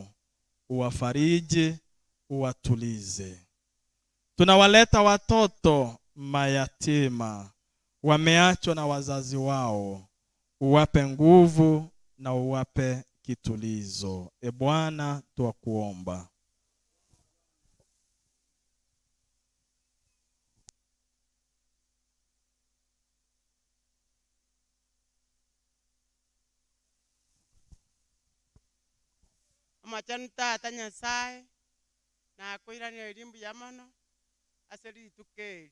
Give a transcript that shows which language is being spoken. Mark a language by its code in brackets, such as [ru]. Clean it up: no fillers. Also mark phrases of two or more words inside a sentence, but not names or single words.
[sw] Uwafariji, uwatulize. Tunawaleta watoto mayatima wameachwa na wazazi wao. Uwape nguvu na uwape kitulizo. Bwana, tuwakuomba. [guz] Amachani tata Nyasaye na kuiranira erimbu yamano aseri tukeri.